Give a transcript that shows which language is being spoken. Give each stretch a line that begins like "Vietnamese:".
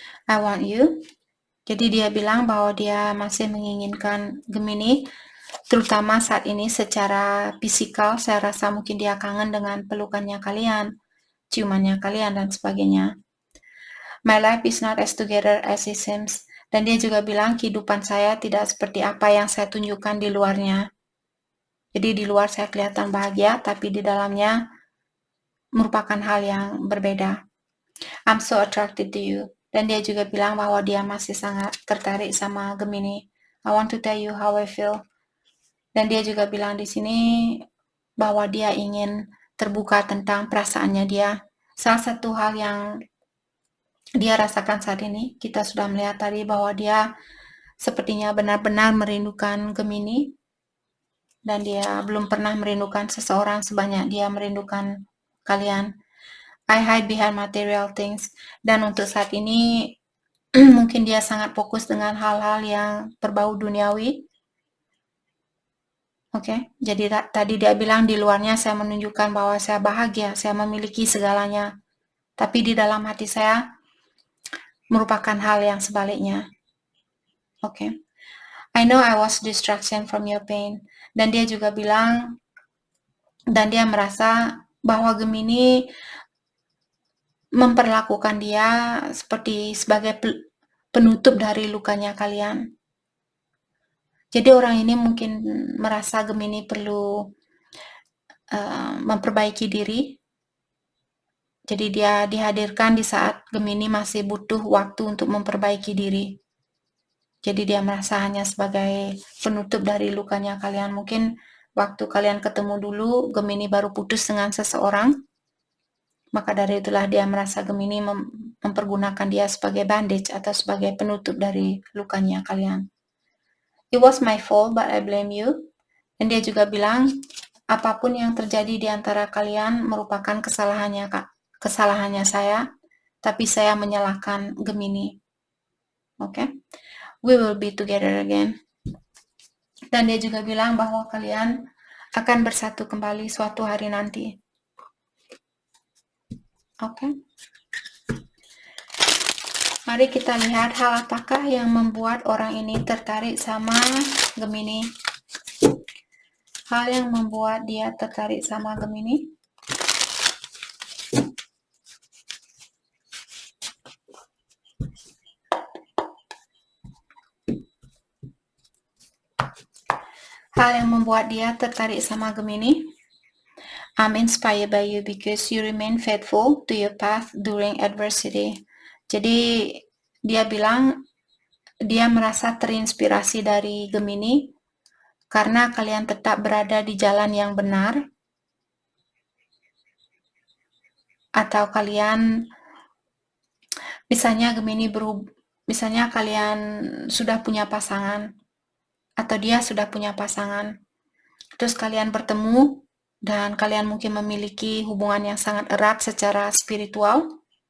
English: I want you.
Indonesian: Jadi dia bilang bahwa dia masih menginginkan Gemini, terutama saat ini secara fisikal. Saya rasa mungkin dia kangen dengan pelukannya kalian, ciumannya kalian, dan sebagainya.
English: My life is not as together as it seems.
Indonesian: Dan dia juga bilang kehidupan saya tidak seperti apa yang saya tunjukkan di luarnya. Jadi di luar saya kelihatan bahagia, tapi di dalamnya merupakan hal yang berbeda.
English: I'm so attracted to you.
Indonesian: Dan dia juga bilang bahwa dia masih sangat tertarik sama Gemini.
English: I want to tell you how I feel.
Indonesian: Dan dia juga bilang di sini bahwa dia ingin terbuka tentang perasaannya dia. Salah satu hal yang dia rasakan saat ini, kita sudah melihat tadi bahwa dia sepertinya benar-benar merindukan Gemini. Dan dia belum pernah merindukan seseorang sebanyak dia merindukan kalian.
English: I hide behind material things.
Indonesian: Dan untuk saat ini mungkin dia sangat fokus dengan hal-hal yang berbau duniawi. Oke, jadi tadi dia bilang di luarnya saya menunjukkan bahwa saya bahagia, saya memiliki segalanya. Tapi di dalam hati saya merupakan hal yang sebaliknya. Oke.
English: I know I was distraction from your pain.
Indonesian: Dan dia juga bilang, dan dia merasa bahwa Gemini memperlakukan dia sebagai penutup dari lukanya kalian. Jadi orang ini mungkin merasa Gemini perlu memperbaiki diri, Jadi dia dihadirkan di saat Gemini masih butuh waktu untuk memperbaiki diri. Jadi dia merasa hanya sebagai penutup dari lukanya kalian. Mungkin waktu kalian ketemu dulu, Gemini baru putus dengan seseorang. Maka dari itulah dia merasa Gemini mempergunakan dia sebagai bandage atau sebagai penutup dari lukanya kalian.
English: It was my fault, but I blame you.
Indonesian: Dan dia juga bilang, apapun yang terjadi di antara kalian merupakan kesalahannya saya, tapi saya menyalahkan Gemini. Oke?
English: We will be together again.
Indonesian: Dan dia juga bilang bahwa kalian akan bersatu kembali suatu hari nanti. Oke? Mari kita lihat hal apakah yang membuat orang ini tertarik sama Gemini. Hal yang membuat dia tertarik sama Gemini. Hal yang membuat dia tertarik sama Gemini.
English: I'm inspired by you because you remain faithful to your path during adversity.
Indonesian: Jadi dia bilang dia merasa terinspirasi dari Gemini karena kalian tetap berada di jalan yang benar, atau kalian misalnya misalnya kalian sudah punya pasangan atau dia sudah punya pasangan, terus kalian bertemu dan kalian mungkin memiliki hubungan yang sangat erat secara spiritual.